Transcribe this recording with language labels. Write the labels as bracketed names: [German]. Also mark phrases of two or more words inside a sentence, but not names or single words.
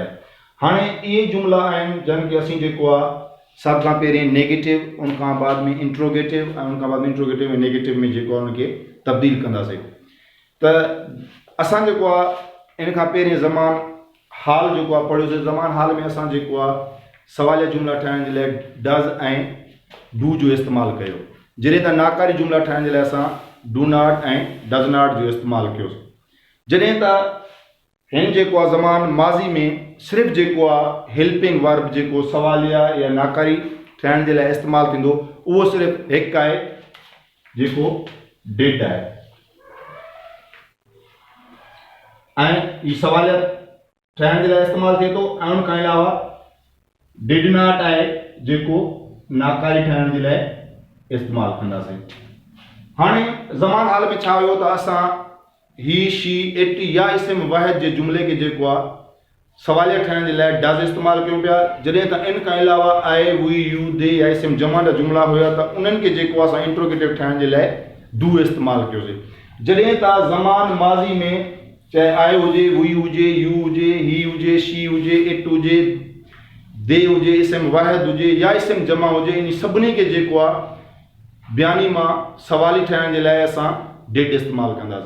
[Sindhi] हाणे इहे जुमला आहिनि जंहिंखे असीं जेको आहे सभ खां पहिरीं नेगेटिव, उन खां बाद में इंट्रोगेटिव ऐं उन खां बाद में इंट्रोगेटिव ऐं नेगेटिव में जेको आहे उनखे तब्दील कंदासीं। त असां जेको आहे इन खां पहिरीं ज़मान हाल जेको आहे पढ़ियोसीं। ज़मान हाल में असां जेको आहे सवालिया जुमला ठाहिण जे लाइ डज़ ऐं डू जो इस्तेमालु कयो, जॾहिं त नाकारी जुमला ठाहिण जे लाइ असां [English] do not [Sindhi] ऐं [English] does not [Sindhi] जो इस्तेमालु कयोसीं। जॾहिं त हिन जेको आहे ज़मान माज़ी में सिर्फ़ु जेको आहे [English] helping verb [Sindhi] जेको सवालिया या नाकारी ठाहिण जे लाइ इस्तेमालु थींदो उहो सिर्फ़ु हिकु आहे जेको डिड आहे, ऐं हीउ सवालिया ठाहिण जे लाइ इस्तेमालु थिए थो ऐं उन खां अलावा [English] did not [Sindhi] आहे जेको नाकारी ठाहिण जे लाइ इस्तेमालु कंदासीं। हाणे ज़मान हाल में छा हुयो त असां ही, [English] she, it [Sindhi] या इस्म वाहिद जे जुमले खे जेको आहे सवालिया ठाहिण जे लाइ डज़ इस्तेमालु कयूं पिया, जॾहिं त इन खां अलावा [English] I, we, you, [Sindhi] दे या इस्म जमा जा जुमला हुया त उन्हनि खे जेको असां इंट्रोगेटिव ठाहिण जे लाइ डू इस्तेमालु कयोसीं। जॾहिं त ज़मान माज़ी में चाहे आई हुजे, वी हुजे, यू हुजे, ही हुजे, शी हुजे, इट हुजे, दे हुजे, इस्म वाहिद हुजे या इस्म जमा हुजे, इन सभिनी खे जेको आहे बयानी मां सवाली ठाहिण जे लाइ असां डिड इस्तेमालु कंदासीं।